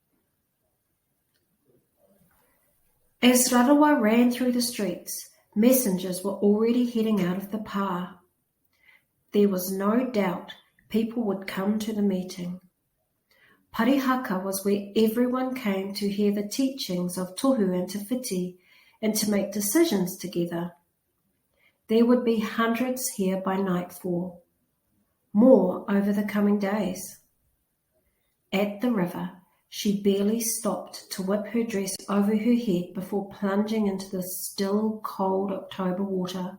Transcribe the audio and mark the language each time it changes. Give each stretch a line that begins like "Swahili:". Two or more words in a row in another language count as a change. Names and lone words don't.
English: As Rarawa ran through the streets, messengers were already heading out of the pā. There was no doubt people would come to the meeting. Parihaka was where everyone came to hear the teachings of tohu and te whiti and to make decisions together. There would be hundreds here by nightfall, more over the coming days. At the river, she barely stopped to whip her dress over her head before plunging into the still, cold October water.